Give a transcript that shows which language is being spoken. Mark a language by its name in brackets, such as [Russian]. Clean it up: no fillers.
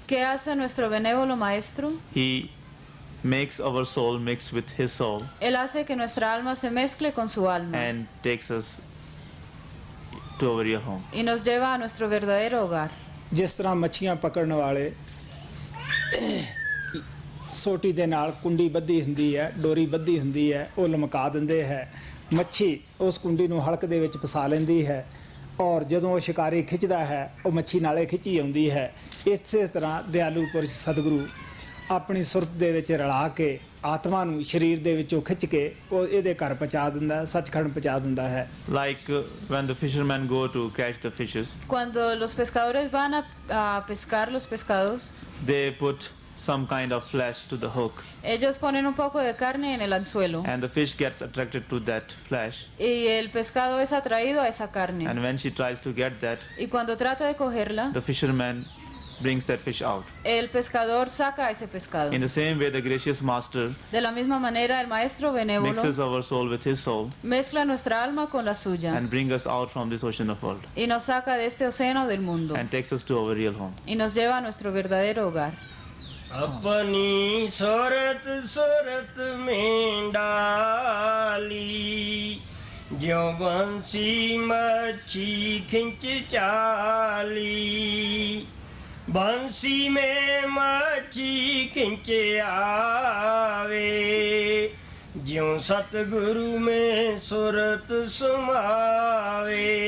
[Spanish] ¿qué hace nuestro benévolo maestro? [English] He makes our soul mix with his soul [Spanish] Él hace que nuestra alma se mezcle con su alma [English] and takes us to our real home. [Spanish] y nos lleva a nuestro verdadero hogar. [Punjabi] ਜਿਸ ਤਰ੍ਹਾਂ ਮੱਛੀਆਂ ਪਕੜਨ ਵਾਲੇ ਸੋਟੀ ਦੇ ਨਾਲ ਕੁੰਡੀ ਬੱਧੀ ਹੁੰਦੀ ਹੈ ਡੋਰੀ ਬੱਧੀ ਹੁੰਦੀ ਹੈ ਉਹ ਲਮਕਾ ਦਿੰਦੇ ਹੈ ਮੱਛੀ ਉਸ ਕੁੰਡੀ ਨੂੰ ਹਲਕ ਦੇ ਵਿੱਚ ਫਸਾ ਲੈਂਦੀ ਹੈ ਔਰ ਜਦੋਂ ਉਹ ਸ਼ਿਕਾਰੀ ਖਿੱਚਦਾ ਹੈ ਉਹ ਮੱਛੀ ਨਾਲੇ ਖਿੱਚੀ ਆਉਂਦੀ ਹੈ ਇਸੇ ਤਰ੍ਹਾਂ ਦਿਆਲੂ ਪੁਰਸ਼ ਸਤਿਗੁਰੂ ਆਪਣੀ ਸੁਰਤ ਦੇ ਵਿੱਚ ਰਲਾ ਕੇ ਆਤਮਾ ਨੂੰ ਸਰੀਰ ਦੇ ਵਿੱਚੋਂ ਖਿੱਚ ਕੇ ਉਹ ਇਹਦੇ ਘਰ ਪਹੁੰਚਾ ਦਿੰਦਾ ਹੈ ਸੱਚਖੰਡ ਪਹੁੰਚਾ ਦਿੰਦਾ ਹੈ [English] Like when the fishermen go to catch the fishes, [Spanish] Cuando los pescadores van a pescar los pescados, [English] they put some kind of flesh to the hook, [Spanish] ellos ponen un poco de carne en el anzuelo [English] and the fish gets attracted to that flesh, [Spanish] y el pescado es atraído a esa carne. [English] and when she tries to get that, [Spanish] Y cuando trata de cogerla, [English] the fisherman brings that fish out. [Spanish] el pescador saca ese pescado. [English] In the same way, the gracious master [Spanish] De la misma manera, el maestro benévolo [English] mixes our soul with his soul [Spanish] mezcla nuestra alma con la suya [English] and brings us out from this ocean of world [Spanish] y nos saca de este océano del mundo [English] and takes us to our real home. [Spanish] y nos lleva a nuestro verdadero hogar. [Hindi] अपनी सूरत सूरत में डाली ज्यों बंसी मच्छी खिंच चाली बंसी में मच्छी खिंच आवे ज्यों सतगुरु में सूरत समावे